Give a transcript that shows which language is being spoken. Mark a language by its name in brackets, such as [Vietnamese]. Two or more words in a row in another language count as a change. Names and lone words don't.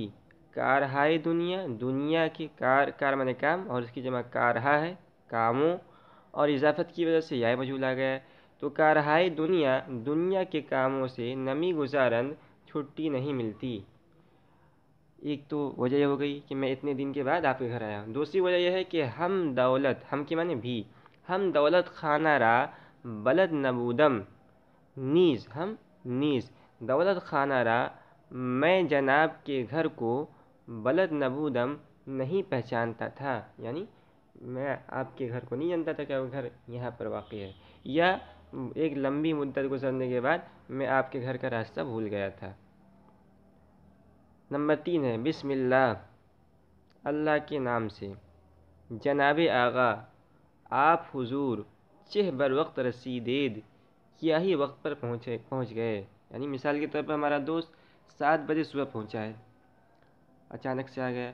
[Urdu] کارہائے دنیا، دنیا کے کار مانے کام، اور اس کی جمع کارہا ہے، کاموں، اور اضافت کی وجہ سے یا مجہول آ گیا ہے۔ تو کارہائے دنیا، دنیا کے کاموں سے، [Persian] نمی گزارند، [Urdu] چھٹی نہیں ملتی۔ ایک تو وجہ یہ ہو گئی کہ میں اتنے دن کے بعد آپ کے گھر آیا ہوں۔ دوسری وجہ یہ ہے کہ ہم کے معنی بھی، [Persian] ہم دولت خانہ را بلد نبودم، نیز دولت خانہ را، [Urdu] میں جناب کے گھر کو [Persian] بلد نبودم، [Urdu] نہیں پہچانتا تھا، یعنی میں آپ کے گھر کو نہیں جانتا تھا کہ آپ کا گھر یہاں پر واقع ہے، یا ایک لمبی مدت گزرنے کے بعد میں آپ کے گھر کا راستہ بھول گیا تھا۔ نمبر 3 ہے [Arabic] بسم اللہ، [Urdu] اللہ کے نام سے، جناب آغا، آپ حضور، [Persian] چہ بر وقت رسیدید، [Urdu] کیا ہی وقت پر پہنچ گئے، یعنی مثال کے طور پر ہمارا دوست 7 بجے صبح پہنچا ہے، اچانک سے آ گیا۔